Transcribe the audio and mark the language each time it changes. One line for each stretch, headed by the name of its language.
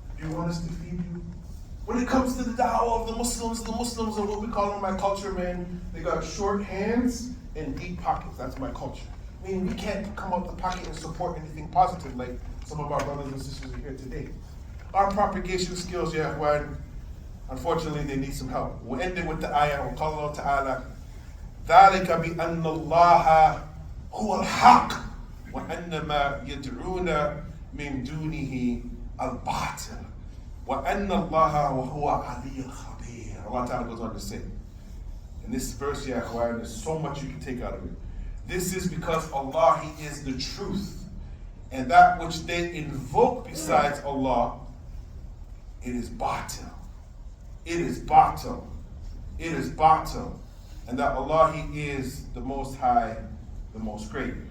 English: Do you want us to feed you? When it comes to the da'wah of the Muslims are what we call in my culture, man, they got short hands and deep pockets. That's my culture. I mean, we can't come out the pocket and support anything positive like some of our brothers and sisters are here today. Our propagation skills, Yahweh, unfortunately, they need some help.
Arabic: We'll end it with the ayah, وقال الله تعالى ذلك بأن الله هو الحق وأن ما يدعون من دونه الباطل وأن الله هو علي الخبير.
English: Allah Ta'ala goes on to say, in this verse, Yahweh, there's so much you can take out of it. This is because Allah, He is the truth. And that which they invoke besides Allah, it is batil. It is batil. It is batil. And that Allah, He is the Most High, the Most Great.